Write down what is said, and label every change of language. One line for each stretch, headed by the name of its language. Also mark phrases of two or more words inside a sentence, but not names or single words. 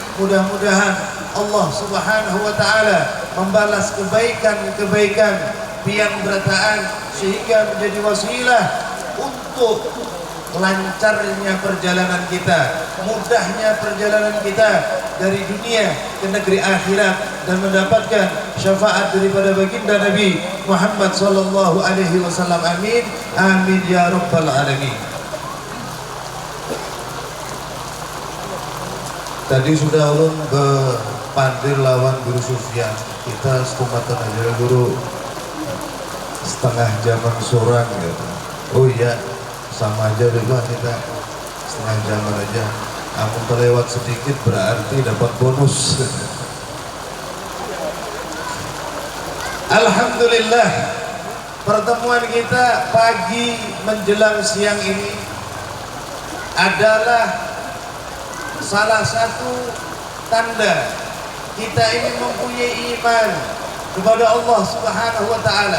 Indonesian: mudah-mudahan
Arabic: الله سبحانه وتعالى
Indonesian: membalas kebaikan-kebaikan biang berataan sehingga menjadi wasilah untuk lancarnya perjalanan kita, mudahnya perjalanan kita dari dunia ke negeri akhirat dan mendapatkan syafaat daripada baginda Nabi Muhammad
Arabic: صلى الله عليه وسلم. آمين آمين يا رب العالمين.
Banjar: Tadi sudah ulun berpandir lawan Guru Sufyan. Kita setumatan aja Guru setengah jaman sorang gitu.
Indonesian: Oh iya, sama aja deh Pak, kita setengah jaman aja. Aku terlewat sedikit berarti dapat bonus. Alhamdulillah, pertemuan kita pagi menjelang siang ini adalah salah satu tanda kita ini mempunyai iman kepada
Arabic: الله سبحانه وتعالى.